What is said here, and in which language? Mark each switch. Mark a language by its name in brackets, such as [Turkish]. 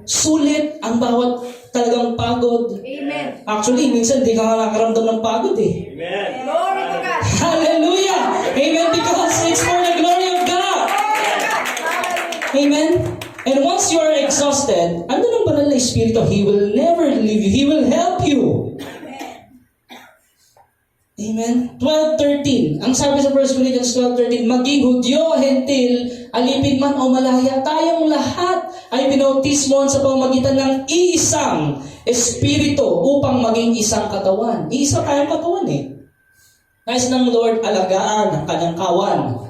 [Filipino] Sulit ang bawat talagang pagod. Amen. Actually, minsan di ka nga nakaramdam ng pagod eh. [English] Glory to God. Hallelujah! Amen! Because it's for the glory of God. Amen? And once you are exhausted, [Filipino] andun ang banal na Espiritu, [English] He will never leave you. He will help you. Amen? 12:13. [Filipino] Ang sabi sa 1 Corinthians 12:13, maging Hudyo, Hentil, alipin man o malaya, tayong lahat ay binautismohan sa pamamagitan ng iisang Espiritu upang maging isang katawan. Iisa tayong katawan eh. Nais ng Lord alagaan ang kanyang kawan.